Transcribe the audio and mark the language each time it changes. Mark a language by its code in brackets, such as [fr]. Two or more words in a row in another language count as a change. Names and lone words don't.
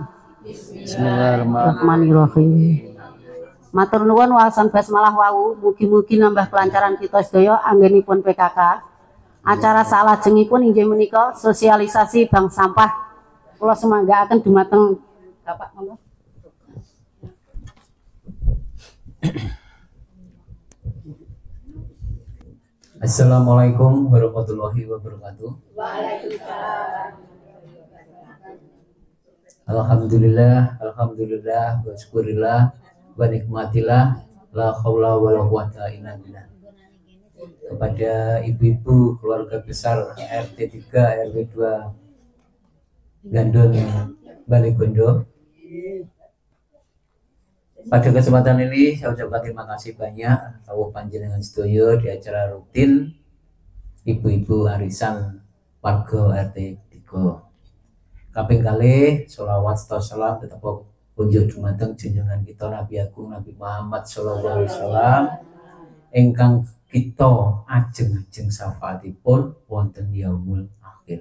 [jv] Bismillahirrahmanirrahim. Matur nuwun waosan basmalah wau mugi-mugi nambah kelancaran kita sedaya anggenipun PKK. Acara salajengipun inggih menika sosialisasi bank sampah. Kula semanggaaken dumateng Bapak monggo. [ar] السلام عليكم ورحمة الله وبركاته. Waalaikumsalam. الحمد لله وشكر الله ونعمة الله لا حول ولا قوة إلا بالله. [id] Kepada ibu-ibu keluarga besar RT 3 RW 2 Gandon Balegondo, pada kesempatan ini saya ucapkan terima kasih banyak [jv] rawuh panjenengan sedaya [id] di acara rutin ibu-ibu arisan warga RT 3. [jv] Kaping kalih [id] sholawat serta salam tetap [jv] kunjuk dumateng [id] junjungan kita Nabi Agung [jv] Nabi Muhammad [ar] صلى الله عليه وسلم [jv] ingkang kita ajeng-ajeng syafaatipun wonten [ar] اليوم الآخر.